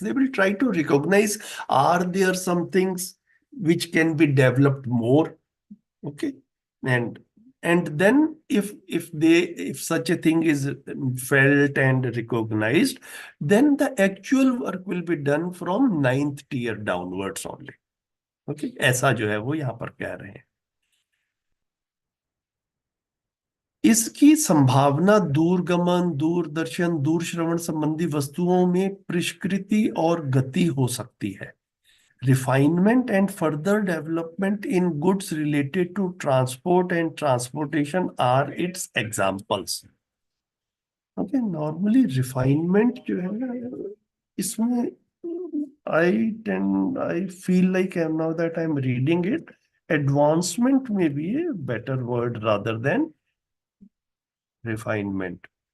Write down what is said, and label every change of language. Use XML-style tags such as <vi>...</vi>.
<en>They will try to recognize, are there some things which can be developed more? Okay. And then if such a thing is felt and recognized, then the actual work will be done from 9th tier downwards only.</en> <hi>Okay, ऐसा जो है वो यहाँ पर कह रहे हैं. इसकी संभावना दूरगमन, दूरदर्शन, दूरश्रवण संबंधी वस्तुओं में परिष्कृति और गति हो सकती है.</hi> <en>Refinement and further development in goods related to transport and transportation are its examples. Okay, normally refinement</en> <hi>जो है ना, इसमें</hi> <en>I feel like now that I'm reading it, advancement may be a better word rather than refinement.</en>